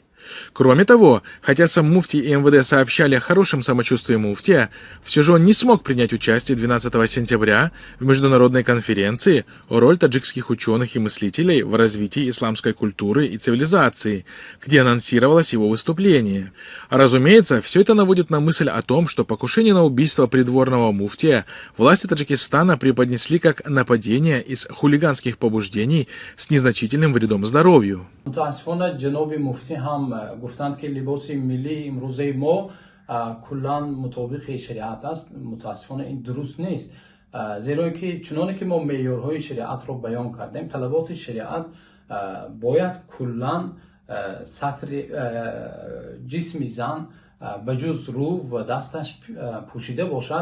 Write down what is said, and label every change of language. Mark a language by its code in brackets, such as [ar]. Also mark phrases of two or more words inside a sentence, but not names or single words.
[ru] Кроме того, хотя сам муфтий и МВД сообщали о хорошем самочувствии муфтия, все же он не смог принять участие 12 сентября в международной конференции о роли таджикских ученых и мыслителей в развитии исламской культуры и цивилизации, где анонсировалось его выступление. Разумеется, все это наводит на мысль о том, что покушение на убийство придворного муфтия власти Таджикистана преподнесли как нападение из хулиганских побуждений с незначительным вредом здоровью. [tg] گفتند که لباس ملی امروزه ما کلا مطابق شریعت است. متاسفانه این درست نیست، زیرا که چنانه که ما معیارهای شریعت رو بیان کردیم، طلبات شریعت باید کلا سطر جسم زن به جز رو و دستش پوشیده باشد.